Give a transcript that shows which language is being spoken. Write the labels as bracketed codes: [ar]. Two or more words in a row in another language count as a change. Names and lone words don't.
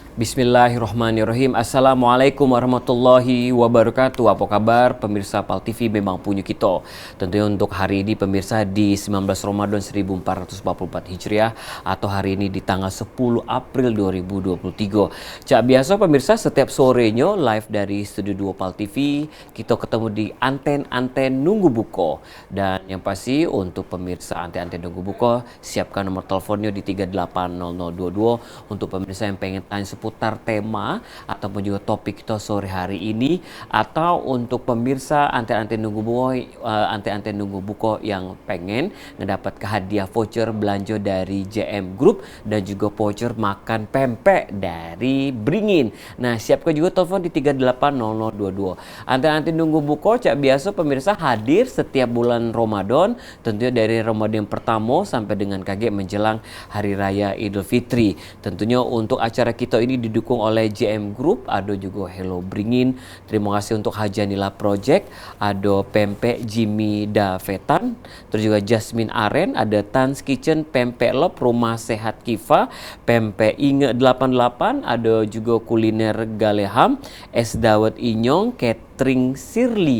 [ar] بسم الله الرحمن الرحيم. السلام عليكم ورحمة الله وبركاته. [id] Apa kabar pemirsa PAL TV Memang Punya Kita. Tentunya untuk hari ini pemirsa di 19 Ramadan 1444 Hijriah atau hari ini di tanggal 10 April 2023. Cak biasa pemirsa setiap sorenya live dari Studio 2 PAL TV kita ketemu di anten-anten Nunggu Buko. Dan yang pasti untuk pemirsa anten-anten Nunggu Buko siapkan nomor teleponnya di 380022 untuk pemirsa yang pengen tanya seputar tema ataupun juga topik kita sore hari ini, atau untuk pemirsa anten-anten Nunggu Buko, anten-anten Nunggu Buko yang pengen mendapat hadiah voucher belanja dari JM Group dan juga voucher makan pempek dari Beringin. Nah, siapkan juga telepon di 380022. Anten-anten Nunggu Buko cak biasa pemirsa hadir setiap bulan Ramadan, tentunya dari Ramadan pertama sampai dengan kaget menjelang Hari Raya Idul Fitri. Tentunya untuk acara kita ini didukung oleh JM Group, ada juga Hello Beringin. Terima kasih untuk Hajanila Project, ada Pempek Jimmy Davetan, terus juga Jasmine Aren, ada Tan's Kitchen, Pempek Lop, Rumah Sehat Kifa, Pempek Inge 88, ada juga Kuliner Galeham, Es Dawet Inyong, Catering Sirli.